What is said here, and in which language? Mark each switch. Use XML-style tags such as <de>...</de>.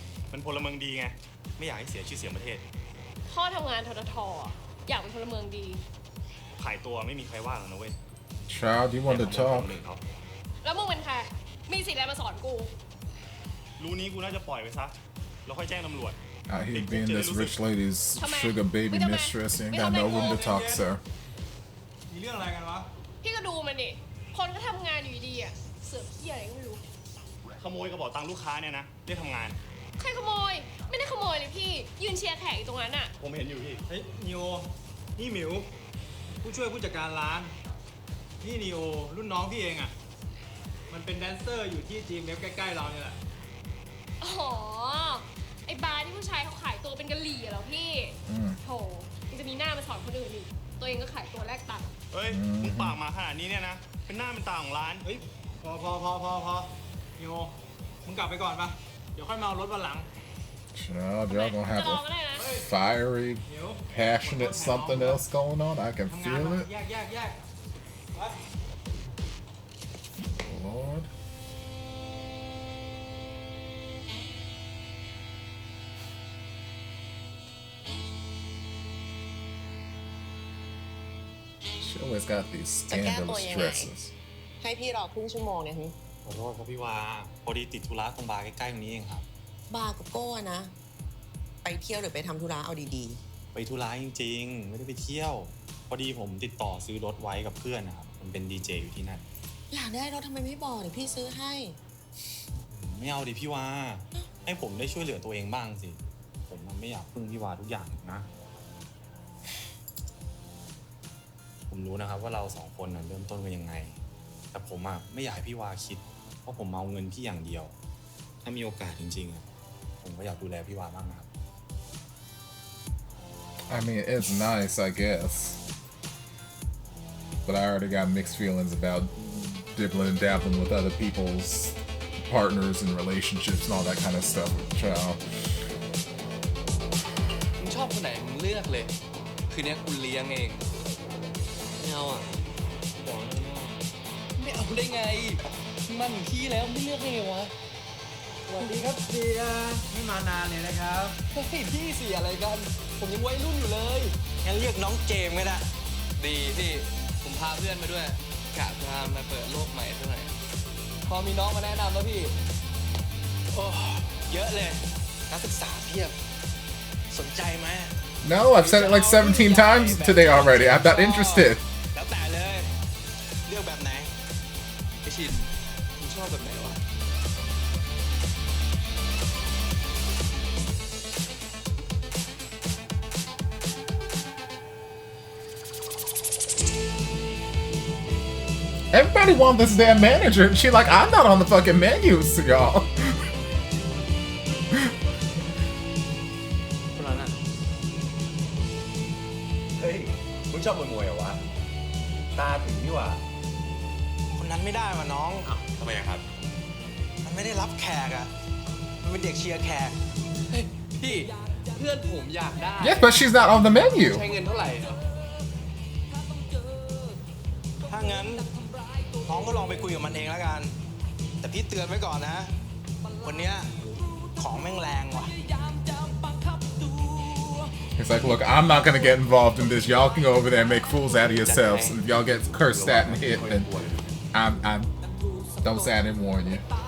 <th>เป็นพลเมืองดีไง ไม่อยากให้เสียชื่อเสียงประเทศ พ่อทำงานทททอยากเป็นพลเมืองดี ขายตัวไม่มีใครว่าหรอกนะเว้ย</th> <en>Child, you want to talk?</en> <th>แล้วมึงเป็นใคร มีสิทธิ์อะไรมาสอนกู รู้นี้กูน่าจะปล่อยไปซะ แล้วค่อยแจ้งตำรวจ</th> <en>Out here being this rich lady's sugar baby mistress. You ain't got no room to talk, sir.</en> <th>มีเรื่องอะไรกันวะ พี่ก็ดูมันดิ คนก็ทำงานอยู่ดีๆอ่ะ เสือกเหี้ยอะไรก็ไม่รู้ ขโมยกระเป๋าตังค์ลูกค้าเนี่ยนะเรียกทำงาน ใครขโมย ไม่ได้ขโมยเลยพี่ ยืนเชียร์แขกอยู่ตรงนั้นอ่ะ ผมเห็นอยู่พี่ เฮ้ยนีโอ นี่หมิว ผู้ช่วยผู้จัดการร้าน นี่นีโอ รุ่นน้องพี่เองอ่ะ มันเป็นแดนเซอร์อยู่ที่จีมเว็บใกล้ๆเราเนี่ยแหละ อ๋อ ไอ้บาร์ที่ผู้ชายเขาขายตัวเป็นกะหรี่อะเหรอพี่ โถมันจะมีหน้ามาสอนคนอื่นอีก ตัวเองก็ขายตัวแลกตังค์ เฮ้ย มึงปากมาขนาดนี้เนี่ยนะ เป็นหน้าเป็นตาของร้าน เฮ้ย พอนีโอ มึงกลับไปก่อนปะเดี๋ยวค่อยมาเอารถวันหลัง</th> <en>Child, y'all gonna have a fiery, passionate something else going on. I can</en> <th>ทำงาน</th> <en>feel</en> <th>มา</th> <en>it.</en> <th>แยกไป</th> <en>Lord. She always got these scandalous dresses.</en> <th>ให้พี่รอครึ่งชั่วโมงเนี่ย ขอโทษครับพี่วา พอดีติดธุระตรงบาร์ใกล้ๆตรงนี้เองครับ บาร์กับโก้นะ ไปเที่ยวหรือไปทำธุระเอาดี ไปธุระจริงๆ ไม่ได้ไปเที่ยว พอดีผมติดต่อซื้อรถไว้กับเพื่อนนะครับ มันเป็นดีเจอยู่ที่นั่น ๆ อยากได้รถทำไมไม่บอกเดี๋ยวพี่ซื้อให้ ไม่เอาดิพี่วา ให้ผมได้ช่วยเหลือตัวเองบ้างสิ ผมมันไม่อยากพึ่งพี่วาทุกอย่างนะ ผมรู้นะครับว่าเราสองคนเริ่มต้นกันยังไง แต่ผมไม่อยากให้พี่วาคิดว่าผมเอาเงินพี่อย่างเดียว ถ้ามีโอกาสจริงๆผมก็อยากดูแลพี่วาบ้างนะครับ</th> <en>I mean, it's nice, I guess. But I already got mixed feelings about dibbling and dabbling with other people's partners and relationships and all that kind of stuff. Child.</en> <th>มึงชอบคนไหนมึงเลือก เลือกเลยคืนนี้กูเลี้ยงเองไม่เอาอ่ะบอกไม่เอาได้ไงมันพี่แล้วไม่เลือกไงวะ สวัสดีครับเสียไม่มานานเลยนะครับ เฮ้ยพี่เสียอะไรกันผมยังวัยรุ่นอยู่เลยงั้นเรียกน้องเจมก็ได้ดีพี่ผมพาเพื่อนมาด้วยกะพามาเปิดโลกใหม่ซะหน่อยพอมีน้องมาแนะนำแล้วพี่โอ้เยอะเลยนักศึกษาเพียบสนใจไหม</th> <en>No, I've said it like 17 times today already. I'm not interested.</en> <th>แล้วแต่เลยเลือกแบบไหนไอชินมึงชอบแบบไหนวะ</th> <en>Everybody wants this damn manager, and she like, I'm not on the fucking menus, y'all.</en> <th>คนนั้นอ่ะ เฮ้ย มึงชอบมวยเหรอวะ ตาถึงนี่หว่า คนนั้นไม่ได้ว่ะน้อง ทำไมครับ มันไม่ได้รับแขกอ่ะมันเป็นเด็กเชียร์แขกเฮ้ยพี่เพื่อนผมอยากได้</th> <en>Yes, but she's not on the menu.</en> <th>ใช้เงินเท่าไหร่เหรอถ้างั้นน้องก็ลองไปคุยกับมันเองแล้วกัน แต่พี่เตือนไว้ก่อนนะ วันเนี้ยของแม่งแรงว่ะ</th> <en>He's like, look, I'm not gonna get involved in this. Y'all can go over there and make fools out of yourselves. And if y'all get cursed at and hit, then I'm don't say I didn't warn you.</en>